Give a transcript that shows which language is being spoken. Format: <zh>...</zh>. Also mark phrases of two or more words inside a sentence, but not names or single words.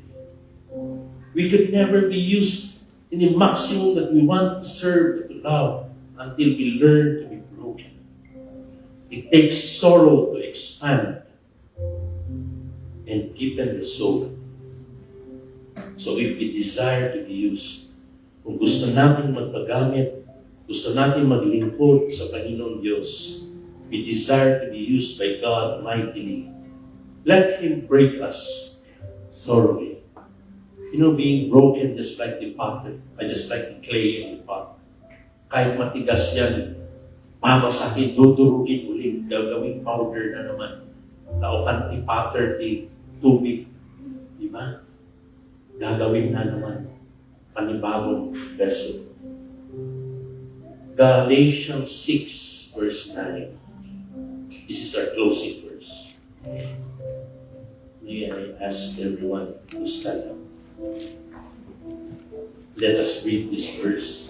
<en>We could never be used in the maximum that we want to serve, to love, until we learn to be broken. It takes sorrow to expand and deepen the soul. So if we desire to be used,</en> <tl>kung gusto natin magpagamit, gusto natin maglingkod sa Panginoon Diyos,</tl> <en>we desire to be used by God mightily, let Him break us thoroughly. You know, being broken just like the potter, just like the clay in the pot.</en> <tl>Kahit matigas yan, babasagin, dudurugin ulit, gagawing powder na naman.</tl> <ilo>Laukan ti potter, ti tubig.</ilo> <tl>Diba? Gagawin na naman panibagong vessel.</tl> <en>Galatians 6 verse 9. This is our closing verse. May I ask everyone to stand up. Let us read this verse.</en>